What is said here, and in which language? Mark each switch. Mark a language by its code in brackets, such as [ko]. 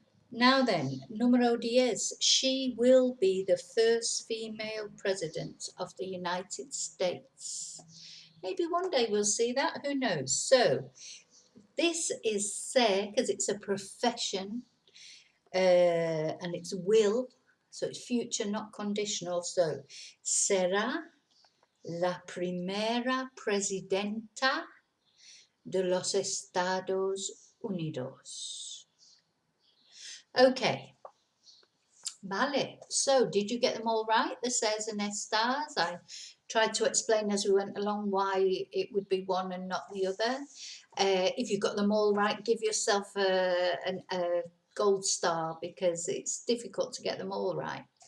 [en] Now then, numero 10, she will be the first female president of the United States. Maybe one day we'll see that, who knows? So, this is ser, because it's a profession, and it's will, so it's future, not conditional. [es] So, será la primera presidenta de los Estados Unidos. [en] Okay. [es] Vale. [en] So, did you get them all right? The says and ESTARs. I tried to explain as we went along why it would be one and not the other. If you got them all right, give yourself a gold star, because it's difficult to get them all right.